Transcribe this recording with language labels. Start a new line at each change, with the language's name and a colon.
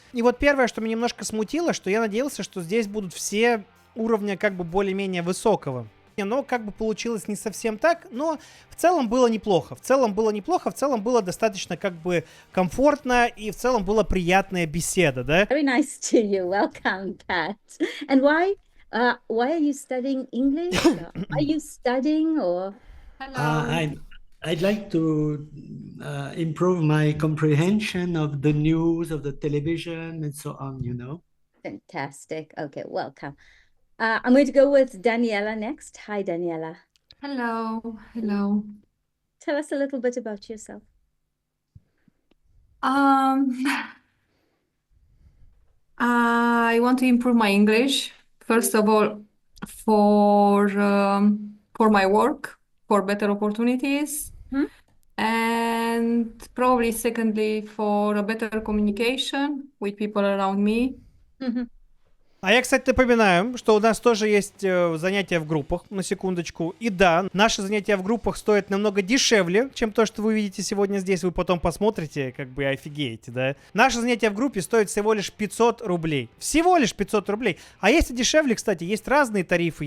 Russian: И вот первое, что меня немножко смутило, что я надеялся, что здесь будут все уровня как бы более-менее высокого. Но как бы получилось не совсем так, но в целом было неплохо. В целом было достаточно как бы комфортно, и в целом была приятная беседа, да?
English: Very nice to you. Welcome, Pat. And why are you studying English? Are you studying or? I'd like to improve my comprehension of the news, of the television, and so on, you know. Fantastic. Okay, welcome. I'm going to go with Daniela next. Hi, Daniela. Hello, hello. Tell us a little bit about yourself. I want to improve my English. First of all, for my work, for better opportunities, and probably secondly for a better communication with people around me.
Russian: А я, кстати, напоминаю, что у нас тоже есть занятия в группах, на секундочку. И да, наши занятия в группах стоят намного дешевле, чем то, что вы видите сегодня здесь. Вы потом посмотрите, как бы офигеете, да. Наши занятия в группе стоят всего лишь 500 рублей. Всего лишь 500 рублей. А есть и дешевле, кстати, есть разные тарифы.